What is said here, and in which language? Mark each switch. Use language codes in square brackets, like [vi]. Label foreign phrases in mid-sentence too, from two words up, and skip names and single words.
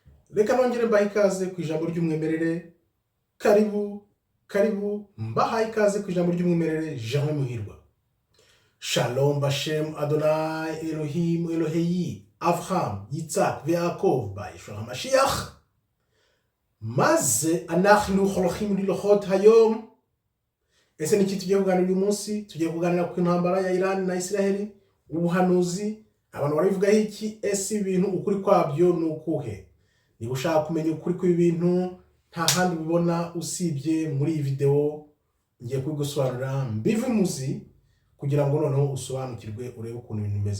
[rw] Reka nongere mbahe ikaze ku ijambo ry'umwimerere. Karibu mbahaye ikaze ku ijambo ry'umwimerere. Jean Muhirwa. [he] שלום בשם אדוני אלוהים אלוהי אברהם יצחק ויעקב בישוע המשיח. מה זה אנחנו הולכים ללכות היום. [rw] Ese ni iki tugiye kuganira uyu munsi? Tugiye kuganira ku ntambara ya Iran na Israeli, ubuhanuzi, abantu barabivugaho iki, ese ibintu ukuri kwabyo ni ukuhe? Niba ushaka kumenya ukuri kw'ibintu nta handi ubibona usibye muri iyi video, ngiye kubigusobanurira mbive muzi kugira ngo noneho usobanukirwe urebe ukuntu ibintu bimeze.